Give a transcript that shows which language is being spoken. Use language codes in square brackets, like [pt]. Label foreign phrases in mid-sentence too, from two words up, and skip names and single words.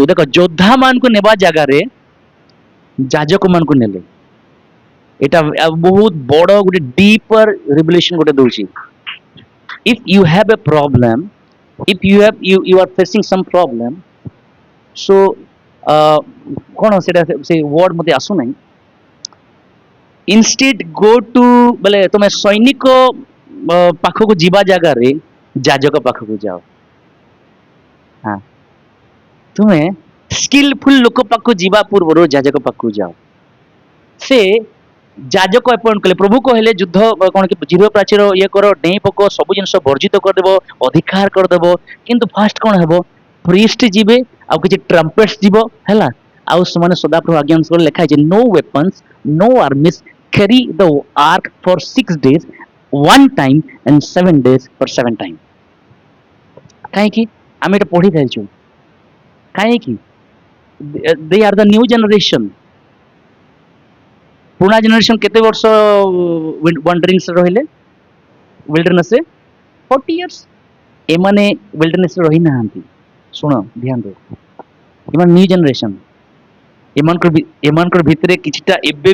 [or] ଦେଖ, ଯୋଦ୍ଧା ମାନଙ୍କୁ ନେବା ଜାଗାରେ ଯାଜକ ମାନଙ୍କୁ ନେଲେ, এটা ବହୁତ ବଡ ଗୋଟେ ଡିପର ରିଭେଲେସନ ଗୋଟେ ଦଉଛି, [en] if you have a problem, if you are facing some problem, so [or] କଣ ସେଟା ସେ ୱାର୍ଡ ମତେ ଆସୁନାହିଁ, [en] instead go to [or] ବୋଲେ ତମେ ସୈନିକ ପାଖକୁ ଯିବା ଜାଗାରେ ଯାଜକ ପାଖକୁ ଯାଅ, ହଁ ତୁମେ ସ୍କିଲଫୁଲ ଲୋକ ପାଖକୁ ଯିବା ପୂର୍ବରୁ ଯାଜକ ପାଖକୁ ଯାଅ, ସେ ଯାଜକ ଆପଏଣ୍ଟ କଲେ, ପ୍ରଭୁ କହିଲେ ଯୁଦ୍ଧ କଣ କି ଜିରୋ ପ୍ରାଚୀର ଇଏ କର, ଡେଇଁ ପକ, ସବୁ ଜିନିଷ ବର୍ଜିତ କରିଦେବ, ଅଧିକାର କରିଦେବ, କିନ୍ତୁ ଫାଷ୍ଟ କଣ ହେବ, ପ୍ରିଷ୍ଟ ଯିବେ, ଆଉ କିଛି ଟ୍ରମ୍ପେଟ୍ସ ଯିବ, ହେଲା, ଆଉ ସେମାନେ ସଦାପ୍ରଭୁ ଆଜ୍ଞା ଅନୁସାରେ ଲେଖା ହେଇଛି, [en] no weapons, no armies carry the ark for 6 days, 1 time and 7 days for 7 time, [or] କାହିଁକି ଆମେ ଏଟା ପଢି ଯାଇଛୁ, କାହିଁକି [en] they are the new generation, [or] ପୁରୁଣା ଜେନେରେସନ କେତେ ବର୍ଷ ୱାଣ୍ଡରିଂସ ରହିଲେ ୱିଲ୍ଡରନେସରେ, [en] 40 years, [or] ଏମାନେ ୱିଲ୍ଡରନେସରେ ରହି ନାହାନ୍ତି, ଶୁଣ ଧ୍ୟାନ ଦିଅ, ଏମାନେ ନ୍ୟୁ ଜେନେରେସନ, ଏମାନଙ୍କର ଭିତରେ କିଛିଟା ଏବେ